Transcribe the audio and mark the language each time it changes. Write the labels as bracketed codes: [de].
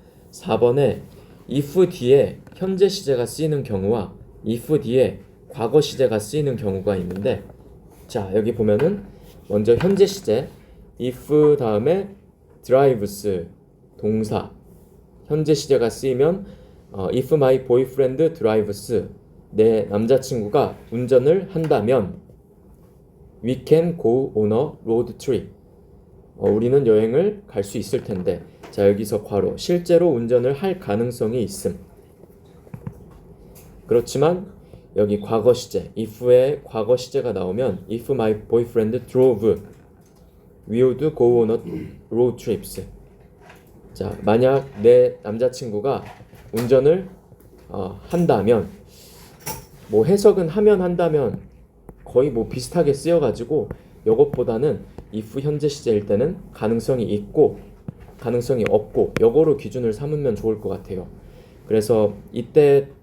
[ko] 4번에 if 뒤에 현재 시제가 쓰이는 경우와 if 뒤에 과거 시제가 쓰이는 경우가 있는데, 자, 여기 보면은 먼저 현재 시제 if 다음에 drives 동사, 현재 시제가 쓰이면 [en] if my boyfriend drives, [ko] 내 남자친구가 운전을 한다면 [en] we can go on a road trip, [ko] 우리는 여행을 갈 수 있을 텐데. 자, 여기서 괄호 실제로 운전을 할 가능성이 있음. 그렇지만 여기 과거 시제 if의 과거 시제가 나오면 [en] if my boyfriend drove we would go on a road trips. [ko] 자, 만약 내 남자친구가 운전을 한다면, 뭐 해석은 하면 한다면 거의 뭐 비슷하게 쓰여가지고 이것보다는 if 현재 시제일 때는 가능성이 있고 가능성이 없고 요거로 기준을 삼으면 좋을 것 같아요. 그래서 이때